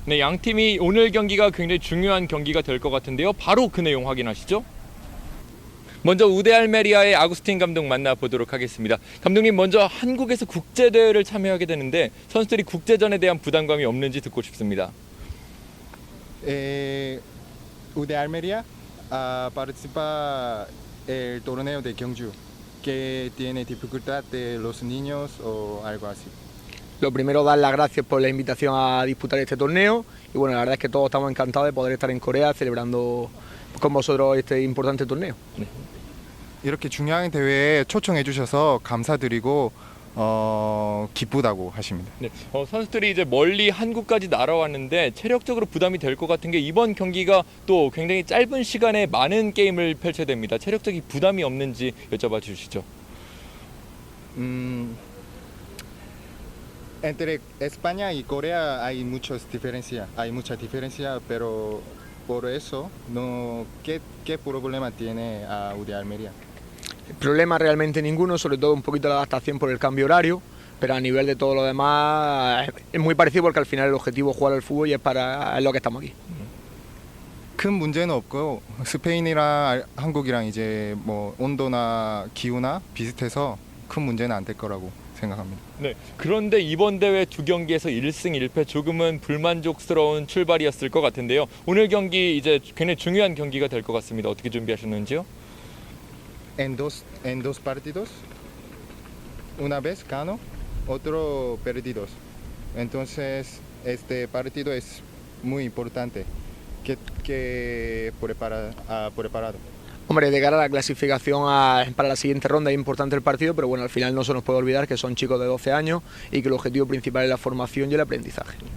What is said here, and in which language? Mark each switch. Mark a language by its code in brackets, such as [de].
[ko] 네, 양 팀이 오늘 경기가 굉장히 중요한 경기가 될 것 같은데요. 바로 그 내용 확인하시죠. 먼저 우데 알메리아의 아구스틴 감독 만나보도록 하겠습니다. 감독님, 먼저 한국에서 국제대회를 참여하게 되는데 선수들이 국제전에 대한 부담감이 없는지 듣고 싶습니다. [es] UD Almería participa el torneo de Gyeongju, que tiene dificultad de los niños o algo así. Lo primero, dar las gracias por la invitación a disputar este torneo y bueno, la verdad es que todos estamos encantados de poder estar en Corea celebrando con vosotros este importante torneo. [ko] 이렇게 중요한 대회에 초청해 주셔서 감사드리고 기쁘다고 하십니다. 네, 선수들이 이제 멀리 한국까지 날아왔는데 체력적으로 부담이 될 것 같은 게 이번 경기가 또 굉장히 짧은 시간에 많은 게임을 펼쳐야 됩니다. 체력적인 부담이 없는지 여쭤봐 주시죠. [es] Entre España y Corea hay mucha diferencia, pero por eso ¿qué problema tiene a UD Almería? Problema realmente ninguno, sobre todo un poquito la adaptación por el cambio horario, pero a nivel de todo lo demás es muy parecido porque al final el objetivo es jugar al fútbol y es lo que estamos aquí. [ko] 큰 문제는 없고 스페인이랑 한국이랑 이제 뭐 온도나 기후나 비슷해서 큰 문제는 안 될 거라고 생각합니다. 네, 그런데 이번 대회 두 경기에서 1승 1패 조금은 불만족스러운 출발이었을 것 같은데요. 오늘 경기 이제 굉장히 중요한 경기가 될 것 같습니다. 어떻게 준비하셨는지요? [es] En dos partidos, una vez gano, otro perdidos. Entonces este partido es muy importante que preparado. Hombre, de cara a la clasificación para la siguiente ronda es importante el partido, pero bueno, al final no se nos puede olvidar que son chicos de 12 años y que el objetivo principal es la formación y el aprendizaje.